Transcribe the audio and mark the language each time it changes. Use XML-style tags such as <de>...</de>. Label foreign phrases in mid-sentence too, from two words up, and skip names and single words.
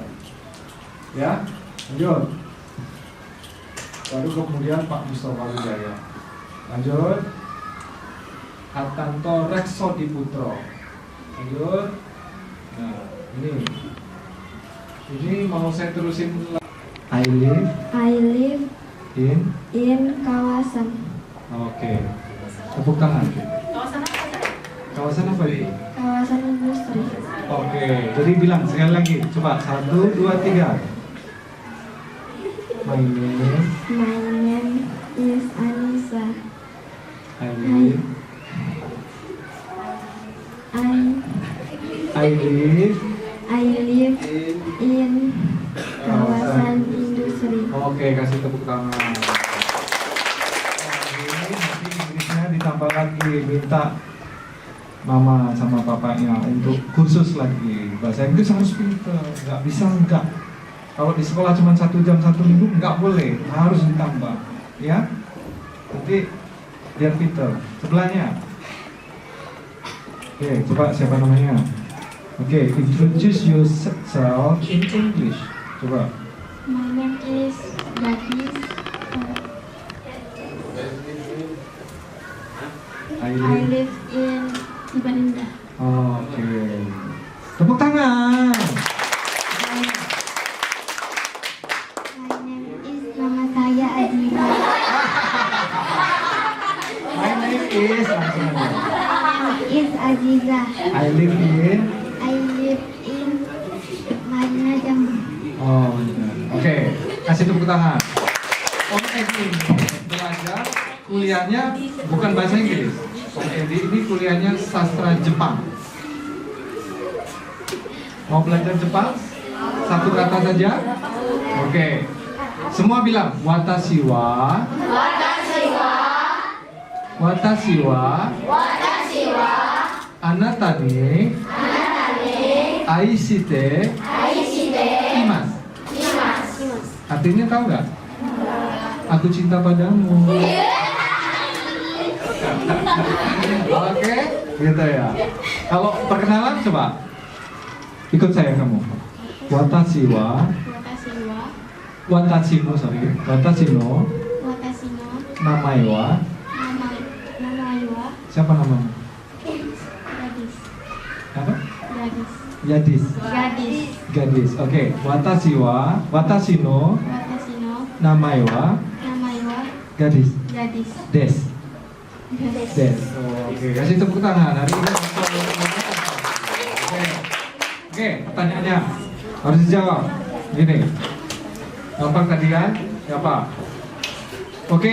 <id>Ya, lanjut. Baru kemudian Pak Mustafa Wijaya. Lanjut. Hartanto Reksodi Putro. Lanjut. Nah, ini mau saya terusin.</id> <en>I live in kawasan.</en> <id>Oke. Tepuk tangan. Kawasan apa ini? Kawasan industri. Oke, jadi bilang sekali lagi. Coba 1, 2, 3.</id> <en>My name is Anissa. I live</en> <id>in kawasan industri. Oke, kasih tepuk tangan. Nanti Inggrisnya ditambah lagi, minta mama sama papanya untuk kursus lagi. Bahasa Inggris harus pintar, nggak bisa enggak. Kalau di sekolah cuma 1 jam 1 minggu nggak boleh, harus ditambah, ya. Nanti biar pintar. Sebelahnya. Oke, coba siapa namanya? Oke,</id> <en>introduce yourself in English.</en> <id>Coba.</id> <en>My name is Gadis. I live in Ibadah.</en> <id>Oke. Tepuk tangan.</id> <en>My name is,</en> <id>nama saya Aziza.</id> <en>My name is Aziza. I live in Madinah Jambi.</en> <id>Oh, benar. Oke, kasih tepuk tangan. Om Edi belajar kuliahnya bukan bahasa Inggris. Om Edi ini kuliahnya sastra Jepang. Mau belajar Jepang? Satu kata saja. Oke. Semua bilang</id> <ja>私は. あなたに愛しています.</ja> <id>Artinya tahu nggak? Aku cinta padamu. Oke, gitu ya. Kalau perkenalan coba ikut saya kamu.</id> <ja>私の名前は.</ja> <id>Siapa namamu? Gadis. Apa? Gadis. Yadis. Gadis. Gadis. Oke.</id> <ja>私は、私の私の名前は名前は gadis. gadis. Des. Des. Des.</ja> <id>Oh, oke, kasih tepuk tangan. Hari ini Oke, pertanyaannya harus dijawab. Gini. Gampang tadi kan? Siapa? Oke.</id>